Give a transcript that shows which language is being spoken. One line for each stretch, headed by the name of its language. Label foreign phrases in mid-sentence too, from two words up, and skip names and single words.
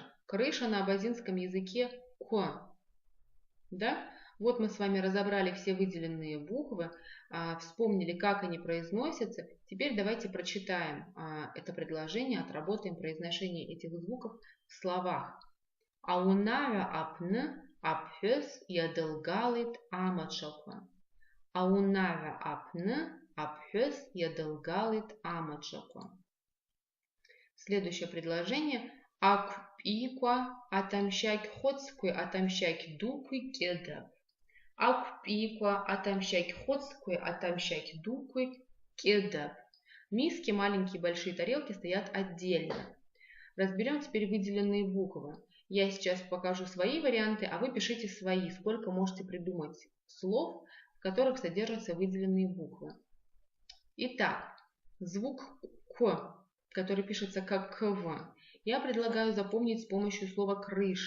Russian: Крыша на абазинском языке К. Да? Вот мы с вами разобрали все выделенные буквы, вспомнили, как они произносятся. Теперь давайте прочитаем это предложение, отработаем произношение этих звуков в словах.
Abaza: Аунава апн апфес ядылгалит амачаква. Аунава апн апфес ядылгалит амачаква.
Russian: Следующее предложение.
Abaza: Акпиква атамщак хоцкуй атамщак дукуй кедаб. Акпиква атамщак хоцкуй атамщак дукуй кедаб.
Russian: Миски, маленькие и большие тарелки стоят отдельно. Разберем теперь выделенные буквы. Я сейчас покажу свои варианты, а вы пишите свои. Сколько можете придумать слов, в которых содержатся выделенные буквы. Итак, звук К, который пишется как КВ, я предлагаю запомнить с помощью слова крыша.